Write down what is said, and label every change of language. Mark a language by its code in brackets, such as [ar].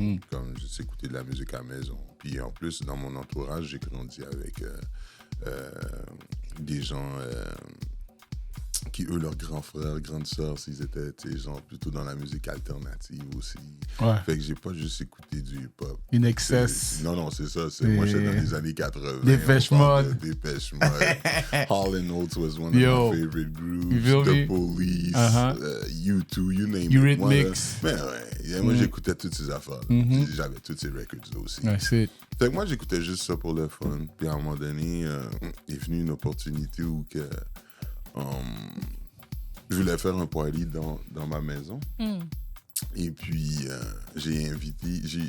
[fr] Comme juste écouter de la musique à la maison. Puis en plus, dans mon entourage, j'ai grandi avec des gens qui, eux, leurs grands frères, grandes sœurs, s'ils étaient, genre, plutôt dans la musique alternative aussi. Ouais. Fait que j'ai pas juste écouté du hip-hop. [en] In excess. [fr] Non, c'est ça. Moi, j'étais dans les années 80. Dépêche Mode. Dépêche Mode. [en] Hall & Oates was one of my favorite groups. The Police, U2, you name it. Eurythmics. [fr] Mais ouais, moi, j'écoutais toutes ces affaires. J'avais toutes ces records-là aussi. Ouais, c'est... Fait que moi, j'écoutais juste ça pour le fun. Puis à un moment donné, est venue une opportunité où que... je voulais faire un party dans ma maison. Et puis, j'ai invité...